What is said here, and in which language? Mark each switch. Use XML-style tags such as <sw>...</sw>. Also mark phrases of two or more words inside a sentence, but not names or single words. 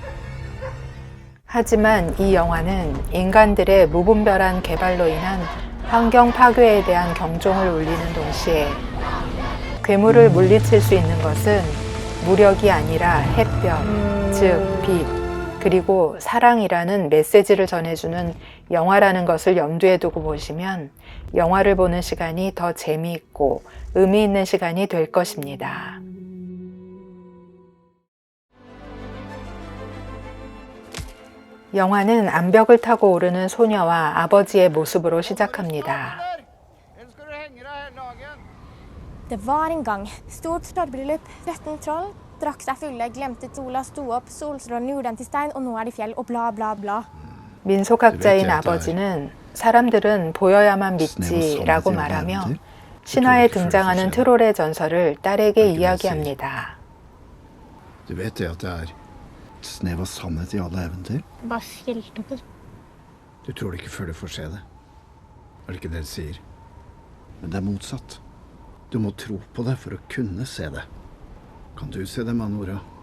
<ko>하지만 이 영화는 인간들의 무분별한 개발로 인한 환경 파괴에 대한 경종을 울리는 동시에 괴물을 물리칠 수 있는 것은 무력이 아니라 햇볕, 즉 빛, 그리고 사랑이라는 메시지를 전해주는 영화라는 것을 염두에 두고 보시면 영화를 보는 시간이 더 재미있고 의미 있는 시간이 될 것입니다. 영화는 암벽을 타고 오르는 소녀와 아버지의 모습으로 시작합니다.</ko> <no>Det var en gang. Stort storbryllup. 13 troll. Drakk seg fulle, glemte sola, sto opp, solstrålen gjorde dem til stein, og nå er de fjell, og bla, bla, bla.</no> <ko>민속학자인 아버지는 사람들은 보여야만 믿지라고 말하며 신화에 등장하는 트롤의 전설을 딸에게 이야기합니다.</ko> <no>Du vet det at det er et snev av sannhet i alle eventyr? Bare fjelltopper. Du tror det ikke før du får se det. Er det ikke det de sier? Men det er motsatt. Du må tro på det for å kunne se det. Kan du se det, Manora?</no>